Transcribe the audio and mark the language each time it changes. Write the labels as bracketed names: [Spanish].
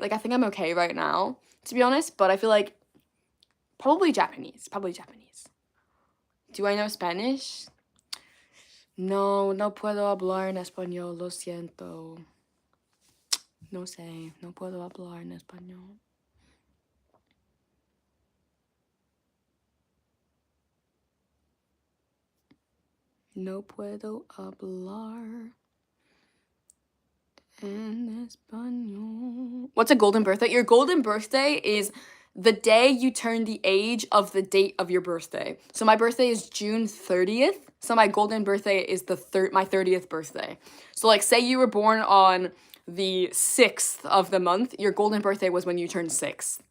[English] Like I think I'm okay right now, to be honest, but I feel like probably Japanese. Probably Japanese. Do I know Spanish? [Spanish] No, no puedo hablar en español, lo siento. No sé, no puedo hablar en español. No puedo hablar en español. [English] What's a golden birthday? Your golden birthday is the day you turn the age of the date of your birthday. So my birthday is June 30th. So my golden birthday is my 30th birthday. So like say you were born on the 6th of the month, your golden birthday was when you turned 6.